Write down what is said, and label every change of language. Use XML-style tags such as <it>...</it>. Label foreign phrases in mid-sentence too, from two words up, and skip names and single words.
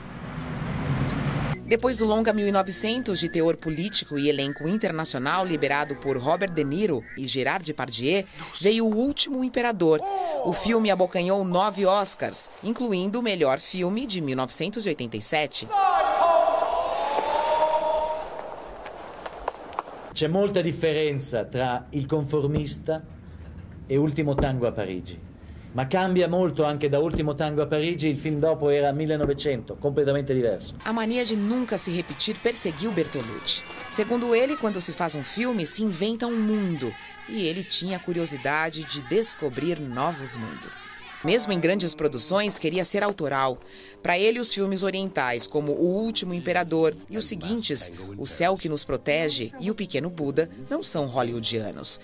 <pt>Depois do longa 1900, de teor político e elenco internacional liberado por Robert De Niro e Gerard Depardieu, veio O Último Imperador. O filme abocanhou 9 Oscars, incluindo o melhor filme de 1987.</pt> <it>C'è molta differenza tra Il Conformista e Ultimo Tango a Parigi. Ma cambia molto anche da Ultimo Tango a Parigi, il film dopo era 1900, completamente diverso.</it> <pt>A mania de nunca se repetir perseguiu Bertolucci. Segundo ele, quando se faz um filme, se inventa um mundo. E ele tinha a curiosidade de descobrir novos mundos. Mesmo em grandes produções, queria ser autoral. Para ele, os filmes orientais, como O Último Imperador e os seguintes, O Céu que Nos Protege e O Pequeno Buda, não são hollywoodianos.</pt>